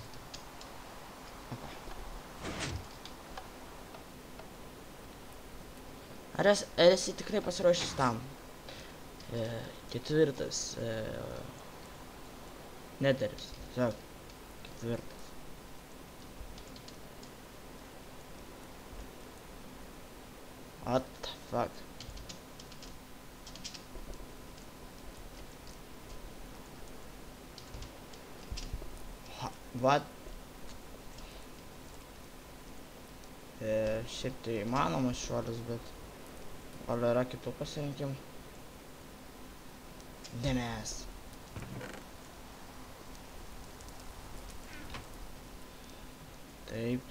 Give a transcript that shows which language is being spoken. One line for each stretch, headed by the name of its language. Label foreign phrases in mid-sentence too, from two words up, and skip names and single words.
Lithuanian: Ar esi tikrai pasiruošęs tam? Ketvirtas. Neteris. Tiesiog. Ketvirtas.
English: What the fuck? What?
Lithuanian: Šiaip tai įmanomas šuolis, bet gal yra kitų pasirinkimų? Dėmes. Taip.